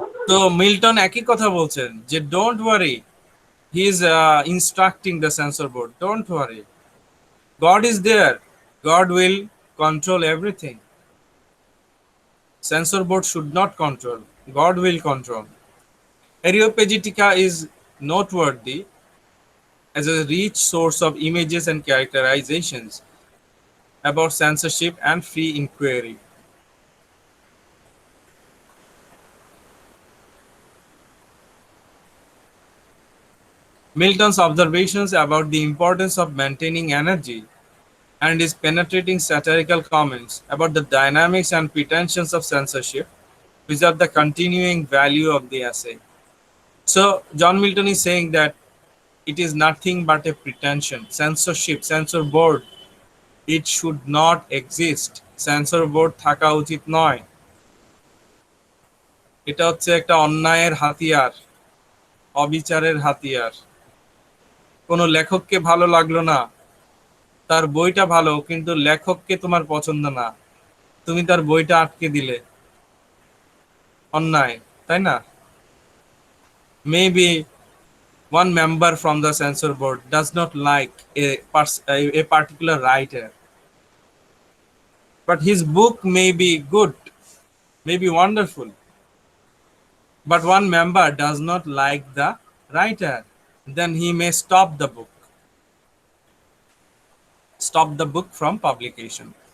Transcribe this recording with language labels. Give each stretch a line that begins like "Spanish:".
Bangla: তো মিল্টন একই কথা বলছেন যে
English: Don't worry, he is instructing the censor board, don't worry, God is there, God will control everything. Censor board should not control, God will control. Areopagitica is noteworthy as a rich source of images and characterizations about censorship and free inquiry. Milton's observations about the importance of maintaining energy and his penetrating satirical comments about the dynamics and pretensions of censorship preserve the continuing value of the essay. So, John Milton is saying that it is nothing but a pretension. Censorship, censor board, it should not exist.
Bangla: Censor board থাকা উচিত নয়। এটা হচ্ছে একটা অন্যায়ের হাতিয়ার, অবিচারের হাতিয়ার। কোনো লেখককে ভালো লাগলো না, তার বইটা ভালো কিন্তু লেখককে তোমার পছন্দ না, তুমি তার বইটা আটকে দিলে, অন্যায়, তাই না?
English: Maybe one member from the censor board does not like a particular writer, but his book may be good, may be wonderful, but one member does not like the writer, then he may stop the book from publication.